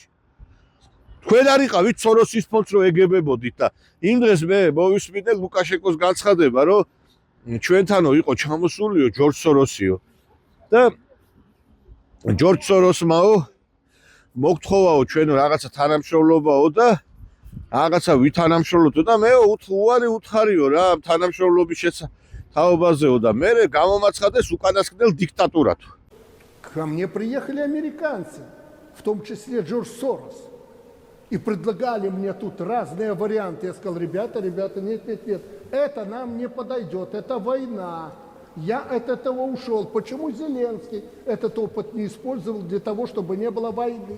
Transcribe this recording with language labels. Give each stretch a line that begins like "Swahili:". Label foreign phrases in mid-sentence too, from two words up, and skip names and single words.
Georgian: თქვენ არ იყავით სოროსის ფონდს რო ეგებებოდით და იმ დღეს მე მოვისმინე ლუკაშენკოს განცხადება, რომ ჩვენთანო იყო ჩამოსულიო ჯორჯ სოროსიო და ჯორჯ სოროსმაო მოგთხოვაო ჩვენო რაღაცა თანამშრომლობაო და რაღაცა ვითანამშრომლობდო და მე უარი უთხარიო რა ამ თანამშრომლობის თაობაზეო და მე გამომაცხადეს უკანასკნელ დიქტატურად.
Russian: Ко мне приехали американцы, в том числе Джордж Сорос, и предлагали мне тут разные варианты. Я сказал, ребята, нет, это нам не подойдет, это война. Я от этого ушел. Почему Зеленский этот опыт не использовал для того, чтобы не было войны?